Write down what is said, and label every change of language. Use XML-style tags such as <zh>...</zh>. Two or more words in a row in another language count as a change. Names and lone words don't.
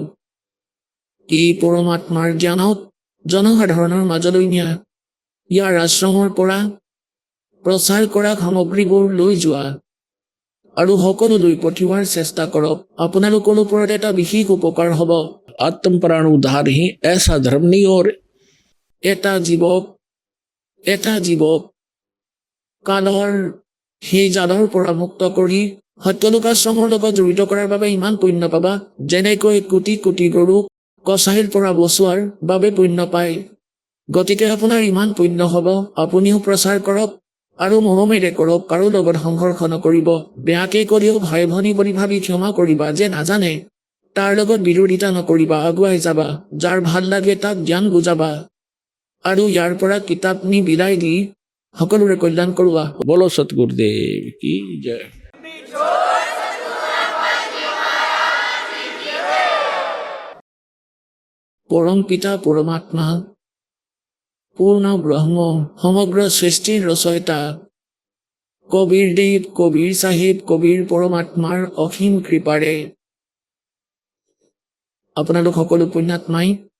<as>এই পৰমাত্মাৰ জ্ঞানক জনসাধাৰণৰ মাজলৈ নিয়া, ইয়াৰ আশ্ৰমৰ পৰা প্ৰচাৰ কৰা সামগ্ৰীবোৰ লৈ যোৱা আৰু সকলোলৈ পঠিওৱাৰ চেষ্টা কৰক। আপোনালোকৰ ওপৰত এটা বিশেষ উপকাৰ হ'ব।</as> <hi>आत्म प्राण उद्धार ही ऐसा धर्म नहीं और</hi> <as>এটা জীৱক কালৰ সেই জালৰ পৰা মুক্ত কৰি সত্যলোকাশ্ৰমৰ লগত জড়িত কৰাৰ বাবে ইমান পুণ্য পাবা, যেনেকৈ কোটি কোটি গৰুক কছাৰীৰ পৰা বচোৱাৰ বাবে পুণ্য পায়। গতিকে আপোনাৰ ইমান পুণ্য হ'ব, আপুনিও প্ৰচাৰ কৰক আৰু মৰমেৰে কৰক। কাৰো লগত সংঘৰ্ষ নকৰিব। বেয়াকে কৰিও ভাই ভনী বুলি ভাবি ক্ষমা কৰিবা। যে নাজানে তাৰ লগত বিৰোধিতা নকৰিবা, আগুৱাই যাবা। যাৰ ভাল লাগে তাক জ্ঞান বুজাবা আৰু ইয়াৰ পৰা কিতাপ নি বিলাই দি সকলোৰে কল্যাণ কৰোৱা।</as> <hi>बोलो सतगुरुदेव की जय।</hi> <as>পৰম পিতা পৰমাত্মা, পূৰ্ণ ব্ৰহ্ম, সমগ্ৰ সৃষ্টিৰ ৰচয়িতা কবিৰ দেৱ, কবিৰ চাহিব, কবিৰ পৰমাত্মাৰ অসীম কৃপাৰে আপোনালোক সকলো পুণ্যাত্মাই</as>